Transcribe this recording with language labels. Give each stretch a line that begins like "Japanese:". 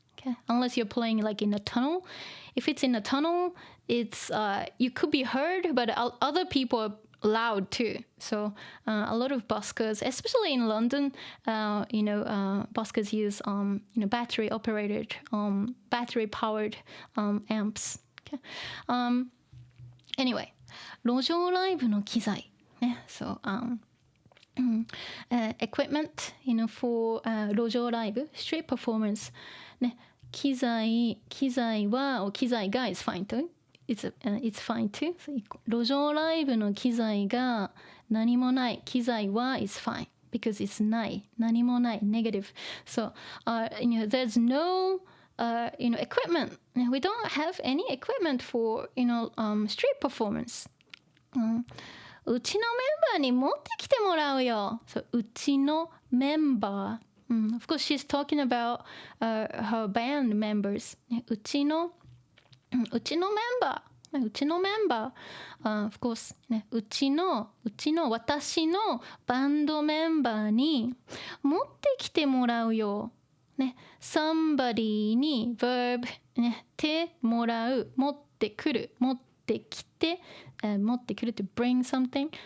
English: Okay, unless you're playing like in a tunnel. If it's in a tunnel, it's you could be heard, but other people are loud too. So a lot of buskers, especially in London, buskers use battery operated, battery powered amps. Okay. Anyway,
Japanese: 路上ライブの機材ね、
English: so equipment, for 路上ライブ street performance ね、
Japanese: 機材は機材が
English: is fine too. It's fine too. So,
Japanese: 路上ライブの機材が何もない機材は
English: is fine because it's
Japanese: ない何もない
English: negative. So there's no equipment. We don't have any equipment for street performance.
Japanese: うちのメンバーに持ってきてもらうよ。 So, うちのメンバー。
English: Of course, she's talking about her band members.
Japanese: うちのメンバー。うちのメンバー。
English: Of course,
Japanese: うちの私のバンドメンバーに持ってきてもらうよ。
English: somebody
Japanese: に verb てもらう持ってくる持ってきて、持ってくる
English: to bring something.